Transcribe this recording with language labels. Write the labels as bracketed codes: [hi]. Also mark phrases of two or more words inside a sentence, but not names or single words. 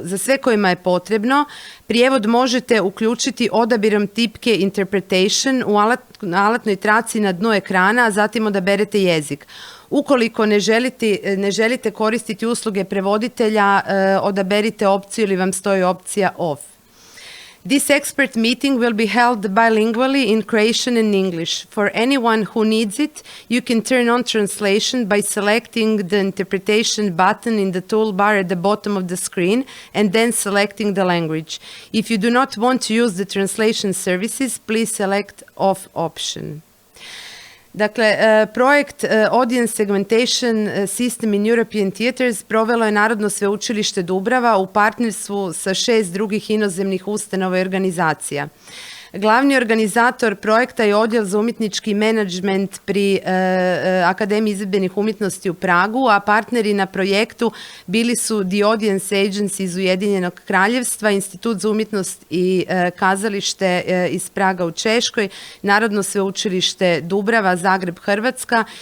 [hr] Za sve kojima je potrebno, prijevod možete uključiti odabirom tipke Interpretation u alatnoj traci na dnu ekrana, a zatim odaberete jezik. Ukoliko ne želite koristiti usluge prevoditelja, odaberite opciju ili vam stoji opcija off. [en] This expert meeting will be held bilingually in Croatian and English. For anyone who needs it, you can turn on translation by selecting the interpretation button in the toolbar at the bottom of the screen and then selecting the language. If you do not want to use the translation services, please select off option. [hr] Dakle, projekt Audience Segmentation System in European Theatres provelo je Narodno sveučilište Dubrava u partnerstvu sa 6 drugih inozemnih ustanova i organizacija. Glavni organizator projekta je Odjel za umjetnički menadžment pri Akademiji izvedbenih umjetnosti u Pragu, a partneri na projektu bili su The Audience Agency iz Ujedinjenog Kraljevstva, Institut za umjetnost i Kazalište iz Praga u Češkoj, Narodno sveučilište Dubrava, Zagreb, Hrvatska,